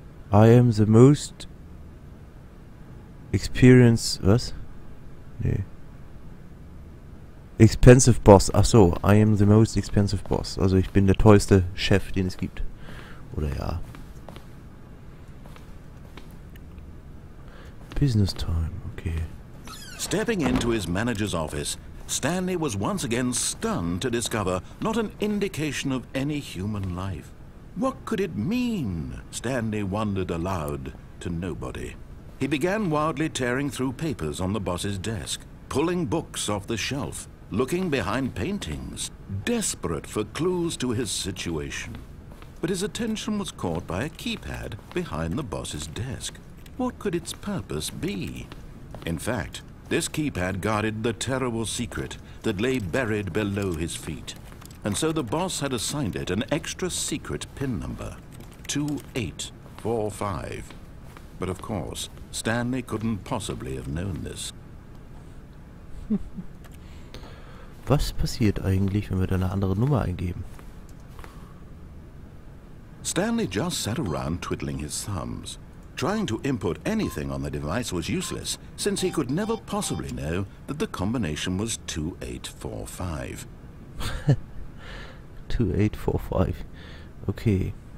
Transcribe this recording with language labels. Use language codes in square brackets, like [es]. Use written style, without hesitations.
[en] I am the most experienced... [de] Was? Nee. [en] Expensive Boss. [de] Ach so. [en] I am the most expensive boss. [de] Also ich bin der teuerste Chef, den es gibt. Oder ja. [en] Business time, okay. Stepping into his manager's office, Stanley was once again stunned to discover not an indication of any human life. What could it mean? Stanley wondered aloud to nobody. He began wildly tearing through papers on the boss's desk, pulling books off the shelf, looking behind paintings, desperate for clues to his situation. But his attention was caught by a keypad behind the boss's desk. What could its purpose be? In fact, this keypad guarded the terrible secret that lay buried below his feet. And so the boss had assigned it an extra secret PIN number, 2845. But of course, Stanley couldn't possibly have known this. [de] Was passiert eigentlich, wenn wir da eine andere Nummer eingeben? [en] Stanley just sat around twiddling his thumbs. Trying to input anything on the device was useless, since he could never possibly know that the combination was 2845. 2845. Okay.